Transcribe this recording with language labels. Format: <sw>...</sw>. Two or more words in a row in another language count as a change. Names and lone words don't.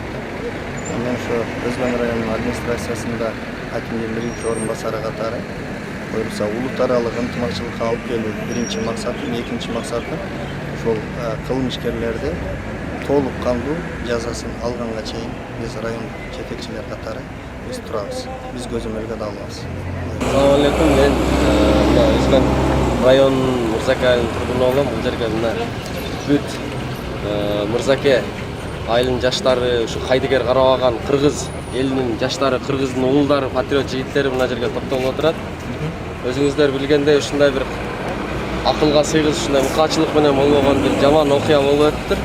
<ky>Мен ошо Өзгөн районунун администрациясында акимдин биринчи орун басары катары буюрса улут аралык ынтымакчылыкка алып келүү биринчи максатым, экинчи максатым ошол кылмышкерлерди толук кандуу жазасын алганга чейин биз район жетекчилер катары биз турабыз. Биз көзөмөлгө да алабыз.</ky> <ar>السلام عليكم.</ar> <ky>Мен Өзгөн район Мырзаке айылынын тургуну болом. Бул жерге мына бүт Мырзаке айылынын жаштары, ушу кайдыгер карабаган кыргыз элинин жаштары, кыргыздын уулдары, патриот жигиттери мына жерге топтолуп отурат. Өзүңүздөр билгендей ушундай бир акылга сыйгыз ушундай мукачылык менен болгон бир жаман окуя болуп өттүр.</ky>